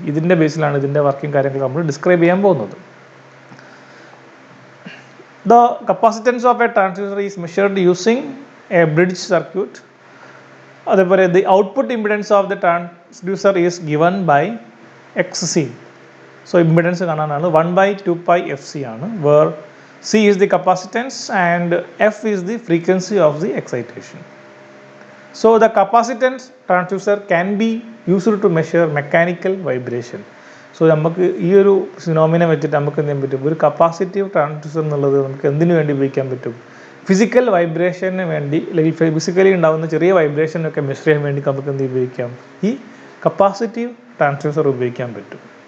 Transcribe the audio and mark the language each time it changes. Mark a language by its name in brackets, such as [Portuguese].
[Malayalam] ഇതിൻ്റെ ബേസിലാണ് ഇതിൻ്റെ വർക്കിംഗ് കാര്യങ്ങൾ നമ്മൾ ഡിസ്ക്രൈബ് ചെയ്യാൻ പോകുന്നത്. [English] The capacitance of a transducer is measured using a bridge circuit. [Malayalam] അതേപോലെ [English] The output impedance of the transducer is given by XC. So impedance [Malayalam] കാണാനാണ് 1/2πfc ആണ്, [English] Where C is the capacitance and F is the frequency of the excitation. So the capacitance transducer can be used to measure mechanical vibration. [Malayalam] So നമുക്ക് ഈ ഒരു phenomena വെച്ചിട്ട് നമുക്ക് എന്ത് ചെയ്യാൻ പറ്റും, ഒരു കപ്പാസിറ്റീവ് ട്രാൻസ്ഡ്യൂസർ എന്നുള്ളത് നമുക്ക് എന്തിനു വേണ്ടി ഉപയോഗിക്കാൻ പറ്റും, ഫിസിക്കൽ വൈബ്രേഷന് വേണ്ടി, അല്ലെങ്കിൽ ഫിസിക്കലി ഉണ്ടാകുന്ന ചെറിയ വൈബ്രേഷനൊക്കെ മെഷർ ചെയ്യാൻ വേണ്ടി നമുക്ക് എന്ത് ഉപയോഗിക്കാം, ഈ കപ്പാസിറ്റീവ് ട്രാൻസ്ഡ്യൂസർ ഉപയോഗിക്കാൻ പറ്റും.